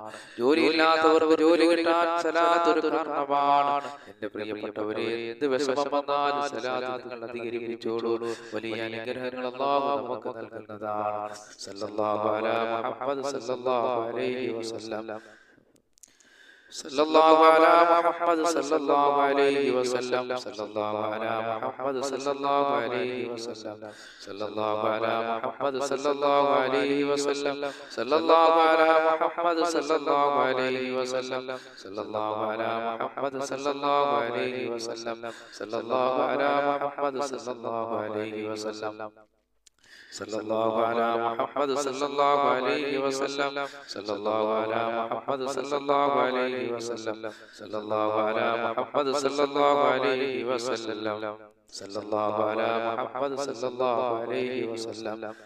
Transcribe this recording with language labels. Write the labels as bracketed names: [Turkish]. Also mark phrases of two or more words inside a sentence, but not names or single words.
[Malayalam] ജോലിയില്ലാത്തവർക്ക് ജോലി കിട്ടാൻ സലാത്ത് ഒരു കാരണമാണ്. എന്റെ പ്രിയപ്പെട്ടവരെ, എന്ത് വിഷമം വന്നാലും സലാത്ത് നിങ്ങൾ അധികരിപ്പിച്ചോളൂ. വലിയ അനുഗ്രഹങ്ങൾ അല്ലാഹു നമുക്ക് നൽകുന്നതാണ്. [Arabic] صلى الله على محمد صلى الله عليه وسلم صلى الله على محمد صلى الله عليه وسلم صلى الله على محمد صلى الله عليه وسلم صلى الله على محمد صلى الله عليه وسلم صلى الله على محمد صلى الله عليه وسلم صلى الله على محمد صلى الله عليه وسلم صلى الله على محمد صلى الله عليه وسلم صلى الله على محمد صلى الله عليه وسلم صلى الله على محمد صلى الله عليه وسلم صلى الله على محمد صلى الله عليه وسلم صلى الله على محمد صلى الله عليه وسلم